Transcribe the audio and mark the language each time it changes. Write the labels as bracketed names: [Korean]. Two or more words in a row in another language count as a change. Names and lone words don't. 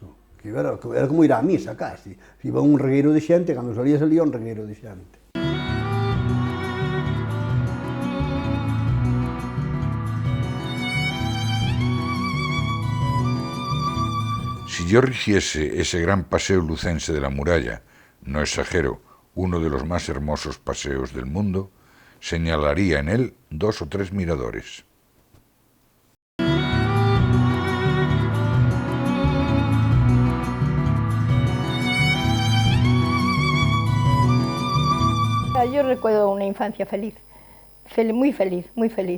[Galician] Que era como ir á misa, casi. Iba un regueiro de xente, cando salía un regueiro de xente. [Spanish] Si yo rigiese ese gran paseo lucense de la muralla, no exagero, uno de los más hermosos paseos del mundo, señalaría en él 2 o 3 miradores. Yo recuerdo una infancia feliz, muy feliz, muy feliz.